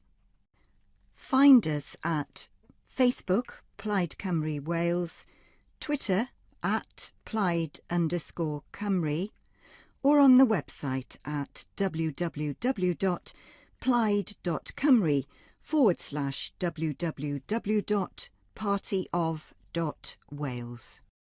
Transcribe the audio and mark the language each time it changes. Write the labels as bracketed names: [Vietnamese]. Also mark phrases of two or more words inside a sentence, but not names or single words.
[English] Find us at Facebook, Plaid Cymru Wales, Twitter @Plaid_Cymru, or on the website at www.plaid.cymru/www.partyof.wales.